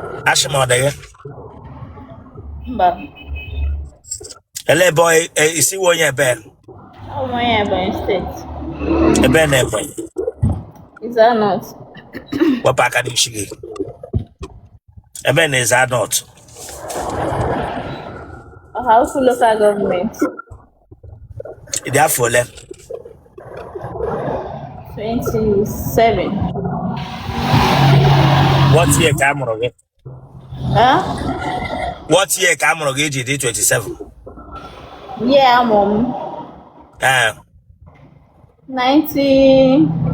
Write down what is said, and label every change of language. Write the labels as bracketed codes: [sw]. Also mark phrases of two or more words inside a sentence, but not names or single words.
[ig] Ashị m ọ dị gị? Mba. Ele ebe ọ, e, isi onye ebe? Ọ bụ onye Ebonyi Steeti. Ebe na Ebonyi? [en] Is that not? [ig] Wepụ aka n'isi gị. Ebe na [en] Is that not? [ig] Ọha Ukwu Local Government. Ị dị afọ ole? [en] Twenty-seven. What year [ig] ka a mụrụ gị? Huh? [en] What year [ig] ka a mụrụ gị eji dị twenty-seven? Yeah, a mụrụ m. Eh. [en] Nineteen.